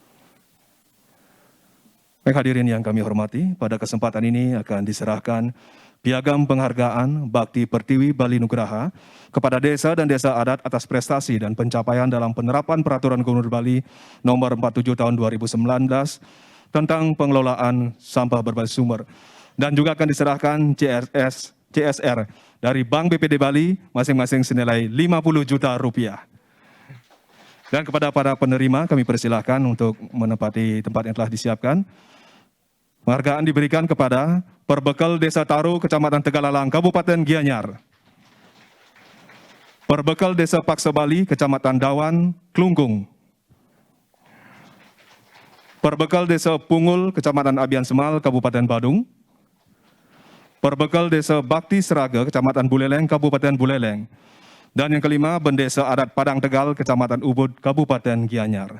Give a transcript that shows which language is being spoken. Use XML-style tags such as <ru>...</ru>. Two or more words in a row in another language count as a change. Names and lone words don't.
<id>Baik hadirin yang kami hormati, pada kesempatan ini akan diserahkan Piagam Penghargaan Bakti Pertiwi Bali Nugraha kepada desa dan desa adat atas prestasi dan pencapaian dalam penerapan Peraturan Gubernur Bali Nomor 47 Tahun 2019 tentang pengelolaan sampah berbasis sumber, dan juga akan diserahkan CSR dari Bank BPD Bali masing-masing senilai 50 juta rupiah. Dan kepada para penerima kami persilahkan untuk menempati tempat yang telah disiapkan. Penghargaan diberikan kepada Perbekal Desa Taru, Kecamatan Tegalalang, Kabupaten Gianyar. Perbekal Desa Paksa Bali, Kecamatan Dawan, Klungkung. Perbekal Desa Pungul, Kecamatan Abian Semal, Kabupaten Badung. Perbekal Desa Bakti Seraga, Kecamatan Buleleng, Kabupaten Buleleng. Dan yang kelima, Bendesa Adat Padang Tegal, Kecamatan Ubud, Kabupaten Gianyar.</id>